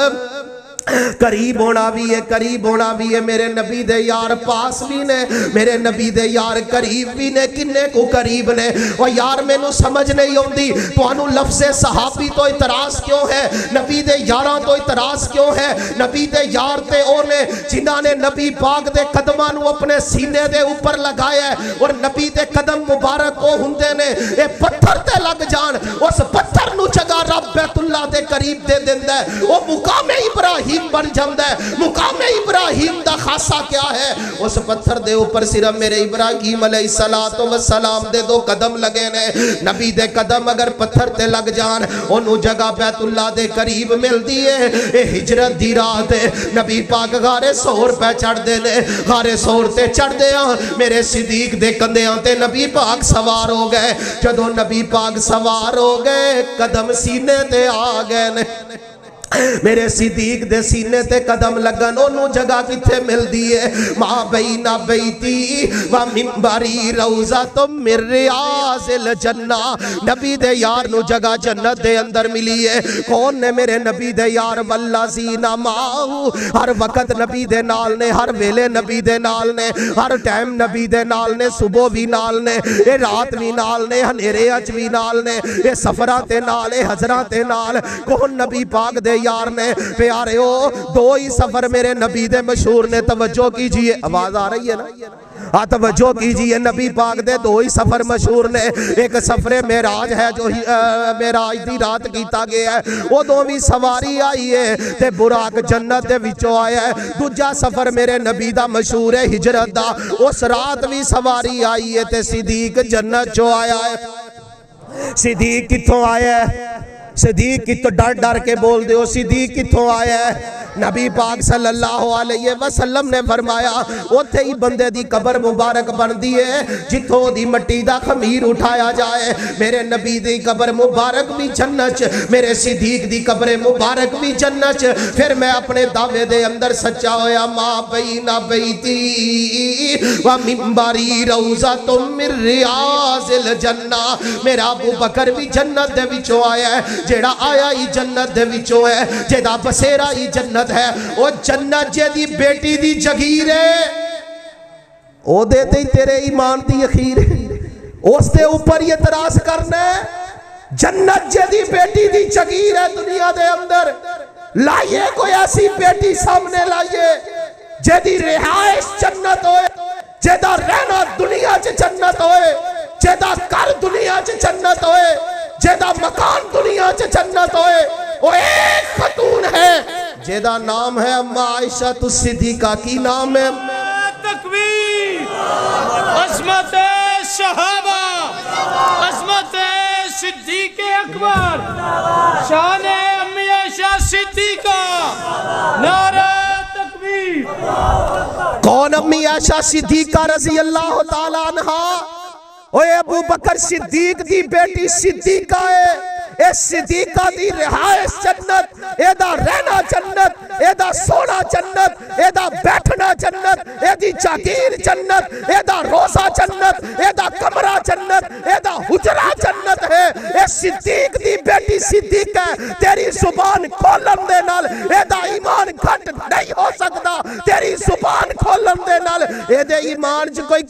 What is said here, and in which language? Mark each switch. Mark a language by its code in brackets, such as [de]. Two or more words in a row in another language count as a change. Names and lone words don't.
[pa] قریب ہونا بھی ہے میرے نبی دے یار پاس بھی نے میرے نبی دے یار قریب بھی نے کنے کو قریب نے وہ یار میں نو سمجھ نہیں ہوندی تو انو لفظ صحابی تو اعتراض کیوں ہے نبی دے یاراں تو اعتراض کیوں ہے نبی دے یار تے اونے جنہاں نے نبی پاک دے قدماں نو اپنے سینے دے اوپر لگایا ہے اور نبی دے قدم مبارک کو ہوندے نے اے پتھر تے لگ جان اس پتھر نو جگہ رب بیت اللہ دے قریب دے دیندا ہے وہ مقام ابراہیم بن جاندہ ہے مقام ابراہیم دا خاصہ کیا ہے اس پتھر دے اوپر صرف میرے ابراہیم [ar] علیہ السلام [pa] دے دو قدم لگے نے نبی دے قدم اگر پتھر تے لگ جان انہوں جگہ بیت اللہ دے قریب مل دیئے اے ہجرت دی رات ہے نبی پاک غارے سور پہ چڑھ دے نے غارے سور تے چڑھ دے میرے صدیق دے کندیاں تے نبی پاک سوار ہو گئے جدو نبی پاک سوار ہو گئے قدم سینے تے آ گئے نے میرے صدیق دے سینے تے قدم لگن انہوں جگہ کتھے مل دیئے [ar] ماں بین بیتی و منبری روضۃ من ریاض الجنہ [pa] نبی دے یار نو جگہ جنت دے اندر ملی ہے کون نے میرے نبی دے یار [ar] والذین معہ [pa] ہر وقت نبی دے نال نے ہر ویلے نبی دے نال نے ہر ٹائم نبی دے نال نے صبح بھی نال نے اے رات بھی نال نے ہنیرے اچ بھی نال نے اے سفرات تے نال اے حضرات تے نال کون نبی پاک دے یار نے پیارے ہو دو ہی سفر میرے نبی دے مشہور نے توجہ [ur] کیجئے آواز آ رہی ہے نا توجہ کیجئے [pa] نبی پاک دے دو ہی سفر مشہور نے ایک سفر معراج ہے جو معراج دی رات کیتا گیا ہے وہ دو بھی سواری آئی ہے تے براق جنت دے وچوں آیا ہے دوجا سفر میرے نبی دا مشہور ہے ہجرت دا اس رات بھی سواری آئی ہے تے صدیق جنت چوں آیا ہے صدیق کتھوں آیا ہے صدیق کی تو ڈر ڈر کے بول دے ہو صدیق کتھوں آیا ہے نبی پاک [ar] صلی اللہ علیہ وسلم [pa] نے فرمایا اوتھے ہی بندے دی قبر مبارک بن دی ہے جتھوں دی مٹی دا خمیر اٹھایا جائے میرے نبی دی قبر مبارک بھی جنت میرے صدیق دی قبر مبارک بھی جنت پھر میں اپنے دعوے دے اندر سچا ہویا [ar] ماں بین بیتی و منبری روضۃ من ریاض الجنہ [pa] میرا ابو بکر بھی جنت دے وچوں آیا ہے جیڑا آیا ہی جنت دے وچوں ہے جیڑا بسیرا ہی جنت ہے وہ جنت جے دی بیٹی دی جگیر ہے او دیتے ہی تیرے ایمان دی اخیر ہے اس دے اوپر یہ اعتراض کرنا ہے جنت جے دی بیٹی دی جگیر ہے دنیا دے اندر لائیے کوئی ایسی بیٹی سامنے لائیے جے دی رہائش جنت ہوئے جے دا رہنا دنیا چ جنت ہوئے جے دا کر دنیا چ جنت ہوئے جیدہ مکان دنیا چ جنت ہوئے وہ ایک خاتون ہے جیدہ نام ہے اما عائشہ صدیقہ کی نام ہے تکبیر عظمت صحابہ عظمت صدیق اکبر شان امی عائشہ صدیقہ نعرہ تکبیر کون امی عائشہ صدیقہ [ar] رضی اللہ تعالیٰ عنہ [pa] اوے ابو بکر صدیق دی بیٹی صدیقہ ہے اے صدیقہ دی رہائش جنت اے دا رہنا جنت اے دا سونا جنت اے دا بیٹھنا جنت اے دی جاگیر جنت اے دا روزہ جنت اے دا کمرہ جنت اے دا حجرہ جنت ہے اے صدیق دی بیٹی صدیق ہے تیری زبان کھولن دے نال اے دا ایمان گھٹ نہیں ہو سکتا تیری زبان کھولن دے نال اے دے ایمان چ کوئی